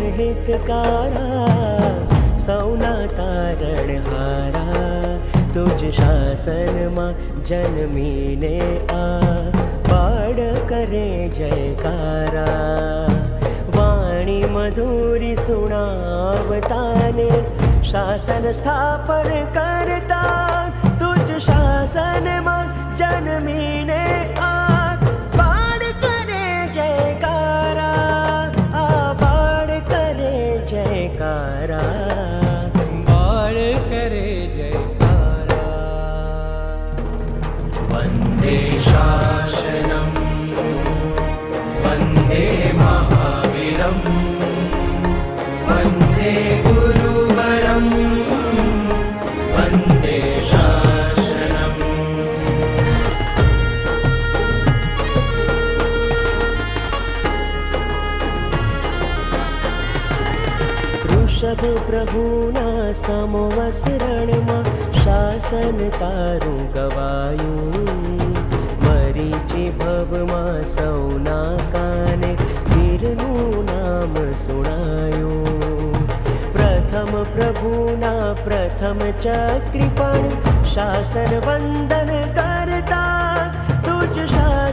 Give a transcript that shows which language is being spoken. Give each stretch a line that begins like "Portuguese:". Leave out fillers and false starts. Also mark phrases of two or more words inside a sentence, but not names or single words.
Gujarati: હિતકારા સૌના તારણહારા તુજ શાસનમાં જન્મીને આ પાડ કરે જયકારા વાણી મધુરી સુણાવતાને શાસન સ્થાપન કરતા તુજ શાસનમાં જન્મીને આ પાડ કરે જયકારા આ પાડ કરે જયકારા બાળ કરે
Sanskrit: वन्दे शासनं वन्दे महावीरं वन्दे गुरुवरं वन्दे शासनम्
Gujarati: ઋષભ પ્રભુના સમવસરણમાં શાસન તારું ગવાયું મરીચી ભવમાં સૌના કાને વીરનું નામ સુણાયું પ્રથમ પ્રભુના પ્રથમ ચક્રી પણ શાસન વંદન કરતા તુજ